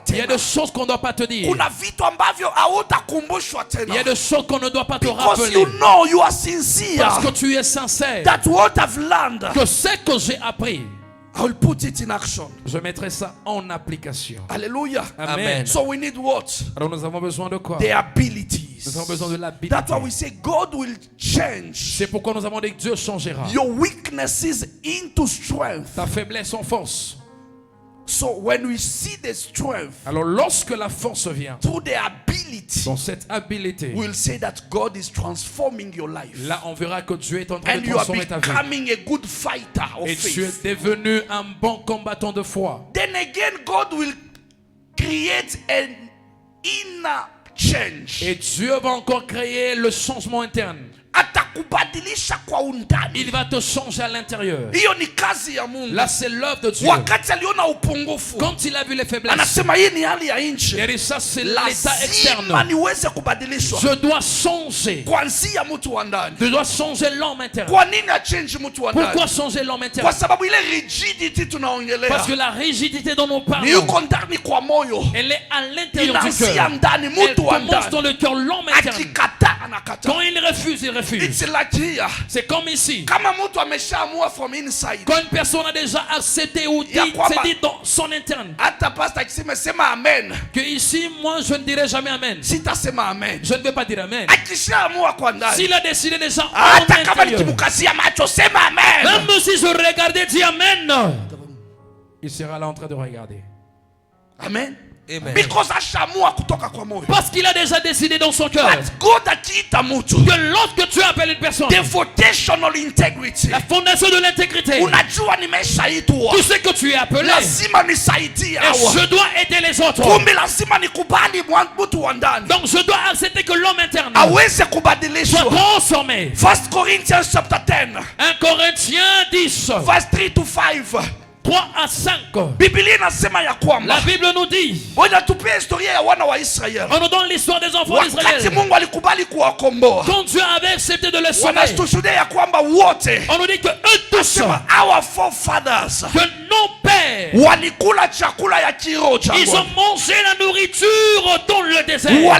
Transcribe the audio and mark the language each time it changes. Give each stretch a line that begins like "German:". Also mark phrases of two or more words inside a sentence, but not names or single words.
French: Il y a
Swahili: tena.
French: des choses qu'on ne doit pas te dire.
Swahili: Kuna vitu ambavyo hautakumbushwa
French: Il y a
Swahili: tena.
French: des choses qu'on ne doit pas te
English: Because
French: rappeler.
English: you know you are sincere.
French: Parce que tu es sincère.
English: That what I've learned,
French: Que ce que j'ai appris,
English: I will put it in action.
French: je mettrai ça en application.
English: Hallelujah. Amen. So we need what?
French: Alors nous avons besoin de quoi?
English: The abilities.
French: Nous avons besoin de l'habilité.
English: That's why we say God will change
French: C'est pourquoi nous avons dit que Dieu changera
English: your weaknesses into strength.
French: ta faiblesse en force.
English: So when we see the strength
French: Alors lorsque la force vient,
English: through the ability,
French: dans cette habilité,
English: we'll say that God is transforming your life.
French: là on verra que Dieu est en train
English: And
French: de
English: you are
French: transformer ta vie.
English: becoming a good fighter of
French: Et tu es
English: faith.
French: devenu un bon combattant de foi.
English: Then again, God will create an inner change.
French: Et Dieu va encore créer le changement interne.
Swahili: Atakubadilisha kwa undani.
French: Il va te changer à l'intérieur.
Swahili: Hiyo ni kazi ya Mungu.
French: Là c'est l'œuvre de Dieu.
Swahili: Wakati aliona upungufu,
French: Quand il a vu les faiblesses,
Swahili: anasema hii ni hali ya
French: il
Swahili: nchi.
French: a dit ça c'est l'état
Swahili: Lazima
French: externe.
Swahili: niweze kubadilishwa
French: Je dois changer.
Swahili: kuanzia mtu wa ndani.
French: Je dois changer l'homme interne.
Swahili: Kwa nini achange mtu wa
French: Pourquoi
Swahili: ndani?
French: changer l'homme interne?
Swahili: Kwa sababu ile rigidity tunaongelea
French: Parce que la rigidité dont nous
Swahili: ni
French: parlons,
Swahili: yuko ndani kwa moyo,
French: elle est à l'intérieur du
Swahili: inaanzia
French: cœur.
Swahili: ndani,
French: Elle
Swahili: mtu wa
French: commence dans
Swahili: ndani.
French: le cœur, l'homme interne.
Swahili: Akikataa anakataa.
French: Quand il refuse, il refuse.
English: It's like here.
French: C'est comme ici.
Swahili: Kama mtu ameshaamua
English: from inside,
French: Quand une personne a déjà accepté ou dit,
Swahili: Ya kwamba-
French: c'est dit dans son interne,
Swahili: hata pastor akisema sema amen,
French: que ici, moi, je ne dirai jamais Amen.
Swahili: sitasema amen.
French: Je ne vais pas dire Amen.
Swahili: Akishaamua kwa ndani,
French: S'il a décidé déjà en
Swahili: hata kama
French: intérieur,
Swahili: nikimkazia macho sema amen,
French: même si je regardais, dis Amen, il sera là en train de regarder.
Swahili: amen.
French: Amen.
Swahili: Because ashaamua kutoka kwa moyo.
French: Parce qu'il a déjà décidé dans son cœur
English: But God
Swahili: akiita mtu,
French: que lorsque tu appelles une personne,
English: the foundational integrity,
French: la fondation de l'intégrité,
Swahili: unajua nimeshaitwa,
French: tu sais que tu es appelé
Swahili: lazima nisaidie
French: et
Swahili: hawa.
French: je dois aider les autres.
Swahili: Kumbe lazima nikubali mtu wa ndani
French: Donc je dois accepter que l'homme interne
Swahili: aweze
French: soit
Swahili: kubadilishwa.
French: transformé.
English: 1 Corinthians chapter 10
French: 1 Corinthiens 10,
English: verse 3 to 5.
French: 3 à 5. La Bible nous dit, on nous donne l'histoire des enfants d'Israël. Quand Dieu avait accepté de les sauver, on nous dit que eux tous, que nos pères, ils ont mangé la nourriture dans le désert.